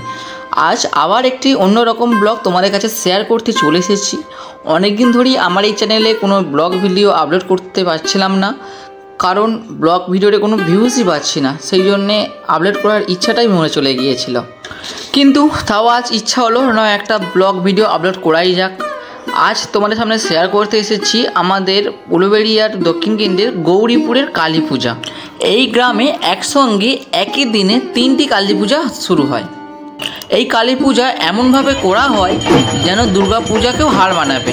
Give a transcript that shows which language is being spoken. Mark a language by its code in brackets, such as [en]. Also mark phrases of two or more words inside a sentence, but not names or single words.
[bn] আজ আবার একটি অন্য রকম ব্লগ তোমাদের কাছে শেয়ার করতে চলে এসেছি। অনেক দিন ধরেই আমার এই চ্যানেলে কোনো [en] vlog video upload [bn] করতে পারছিলাম না, কারণ ব্লগ ভিডিওতে কোনো ভিউজই পাচ্ছি না, সেই জন্য আপলোড করার ইচ্ছাটাই মরে চলে গিয়েছিল। কিন্তু তাও আজ ইচ্ছা হলো না একটা [en] vlog video upload [bn] করাই যাক। আজ তোমাদের সামনে শেয়ার করতে এসেছি আমাদের উলুবেড়িয়ার দক্ষিণ কেন্দ্রের গৌরীপুরের কালী পূজা। এই গ্রামে একসঙ্গে একই দিনে তিনটি কালী পূজা শুরু হয়। এই কালী পূজা এমনভাবে করা হয় যেন দুর্গা পূজাকেও হার মানাবে।